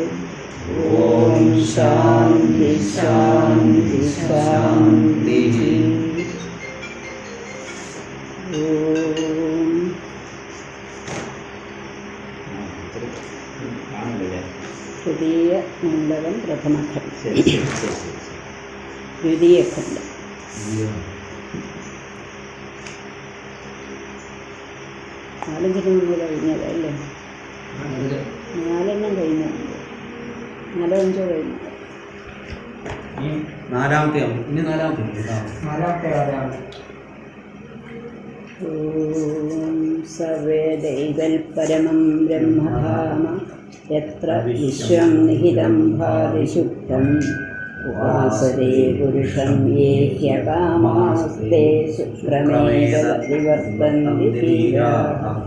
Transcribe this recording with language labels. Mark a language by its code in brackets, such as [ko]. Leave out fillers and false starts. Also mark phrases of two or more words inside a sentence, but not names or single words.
[sa] ॐ शान्ति शान्ति शान्तिः। तृतीय मण्डलं प्रथमखण्डं द्वितीयखण्डं [ml] നാലഞ്ചിന് മുമ്പ് കഴിഞ്ഞതല്ലേ? നാലെണ്ണം കഴിഞ്ഞുണ്ട്, നാലോ അഞ്ചോ കഴിഞ്ഞു. നാലാമത്തെ [sa] സവേദൈവൽ പരമം ബ്രഹ്മധാമ യത്ര വിശ്വം നിഹിതം ഭാതിശുദ്ധം ഉപാസതേ പുരുഷം യേ ഹ്യകാമാസ്തേ ശുക്രമേവ വിവർത്തന്തി ധീരാഃ.